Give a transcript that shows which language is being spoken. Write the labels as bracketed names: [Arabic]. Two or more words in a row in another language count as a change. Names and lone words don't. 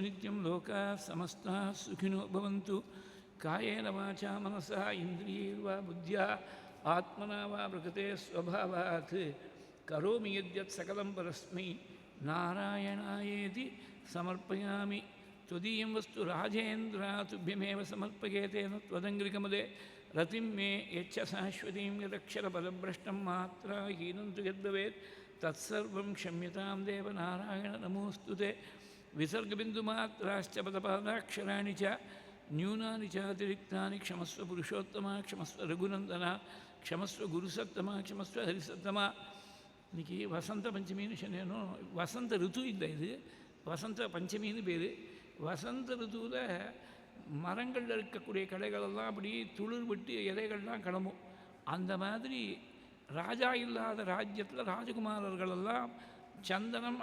[Sanskrit] नित्यं लोकाः समस्ताः सुखिनो भवन्तु कायेन वाचा मनसा इन्द्रियैर्वा बुद्ध्या आत्मना वा प्रकृते स्वभावात् करोमि यद्यत् सकलं परस्मै नारायणायेति समर्पयामि त्वदीयं वस्तु राजेन्द्र तुभ्यमेव समर्पयेतेन त्वदङ्घ्रिकमले रतिं मे यच्च शाश्वतीं यदक्षरपदभ्रष्टं मात्राहीनं तु यद्भवेत् तत्सर्वं क्षम्यतां देव नारायण नमोऽस्तु ते विसर्गबिन्दुमात्राश्च पदपादाक्षराणि च न्यूनानि चातिरिक्तानि क्षमस्व पुरुषोत्तमा क्षमस्व रघुनन्दना क्षमस्व गुरुसत्तमा क्षमस्व हरिसत्तमा [Tamil] இன்னைக்கு வசந்த பஞ்சமின்னு சொன்னேனும் வசந்த ருத்து இல்லை இது வசந்த பஞ்சமின்னு பேர் வசந்த ருத்துவில் மரங்களில் இருக்கக்கூடிய களைகளெல்லாம் அப்படி துளிர் விட்டு இலைகள்லாம் கிளம்பும் அந்த மாதிரி ராஜா இல்லாத ராஜ்யத்தில் ராஜகுமாரர்களெல்லாம் சந்தனம்